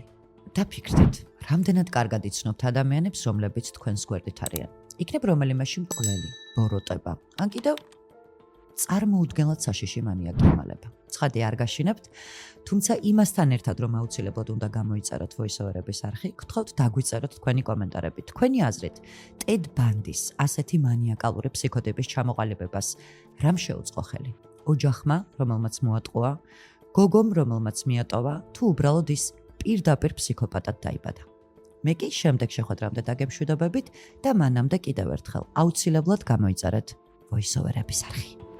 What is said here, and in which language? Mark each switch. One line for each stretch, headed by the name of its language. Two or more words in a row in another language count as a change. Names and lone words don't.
Georgian: დაფიქრდით, რამდენად კარგად იცნობთ ადამიანებს, რომლებიც თქვენს გვერდით არიან. იქნებ რომელიმეში მკვლელი, ბოროტება, ან კიდევ წარმოუდგენლად საშიში მანიაკი იმალება. ცხადი არ გაშინებთ, თუმცა იმასთან ერთად, რომ აუცილებლად უნდა გამოიწეროთ voice-over-ების არხი, გთხოვთ დაგვიწეროთ თქვენი კომენტარები. თქვენი აზრით, ტედ ბანდის ასეთი მანიაკალური ფსიქოტიპის ჩამოყალიბებას რამ შეუწყო ხელი? ოჯახმა, რომელმაც მოატყუა, გოგომ, რომელმაც მიატოვა, თუ უბრალოდ ის პირდაპირ ფსიქოპატად დაიბადა. მე კი შემდეგ შეხვედრამდე დაგემშვიდობებით და მანამდე კიდევ ერთხელ აუცილებლად გამოიწერეთ voice-over-ების არხი.